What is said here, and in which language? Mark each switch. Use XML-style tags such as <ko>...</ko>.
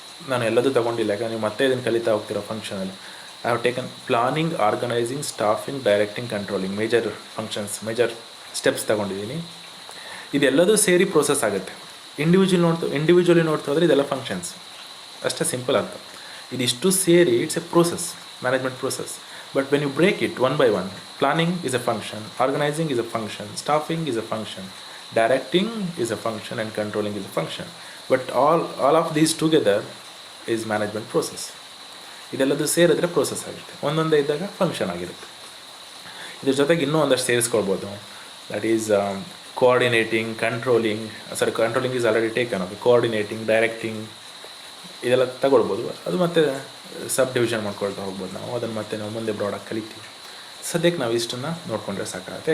<kn>ನಾನು ಎಲ್ಲದೂ ತೊಗೊಂಡಿಲ್ಲ, ಯಾಕಂದರೆ ನೀವು ಮತ್ತೆ ಇದನ್ನು ಕಲಿತಾ ಹೋಗ್ತೀರೋ ಫಂಕ್ಷನಲ್ಲಿ.</kn> <en>I have taken planning, organizing, staffing, directing, controlling, major functions, major steps</en> <kn>ತೊಗೊಂಡಿದ್ದೀನಿ. ಇದೆಲ್ಲದೂ ಸೇರಿ ಪ್ರೋಸೆಸ್ ಆಗುತ್ತೆ. ಇಂಡಿವಿಜುವಲಿ ನೋಡ್ತಾ ಹೋದರೆ ಇದೆಲ್ಲ ಫಂಕ್ಷನ್ಸ್, ಅಷ್ಟೇ ಸಿಂಪಲ್ ಅಂತ. ಇದಿಷ್ಟು ಸೇರಿ</kn> <en>it's a process,</en> <kn>management process.</kn> <en>But when you break it one by one, planning is a function, organizing is a function, staffing is a function, directing is a function, and controlling is a function. But all of these together is management process.</en> <kn>ಇದೆಲ್ಲದು ಸೇರಿದ್ರೆ process ಆಗುತ್ತೆ. ಒಂದೊಂದೇ ಇದ್ದಾಗ function ಆಗಿರುತ್ತೆ. ಇದ್ರ ಜೊತೆಗೆ ಇನ್ನೂ ಒಂದಷ್ಟು ಸೇರಿಸ್ಕೊಳ್ಬೋದು.</kn> <en>That is coordinating, controlling is already taken.</en> <kn>Coordinating, directing ಇದೆಲ್ಲ ತಗೊಳ್ಬೋದು. ಅದು ಮತ್ತೆ ಸಬ್ ಡಿವಿಷನ್ ಮಾಡ್ಕೊಳ್ತಾ ಹೋಗ್ಬೋದು ನಾವು. ಅದನ್ನು ಮತ್ತೆ ನಾವು ಮುಂದೆ ಬ್ರಾಡಾಗಿ ಕಲಿತೀವಿ. ಸದ್ಯಕ್ಕೆ ನಾವು ಇಷ್ಟನ್ನು ನೋಡಿಕೊಂಡ್ರೆ ಸಾಕಾಗುತ್ತೆ.</kn>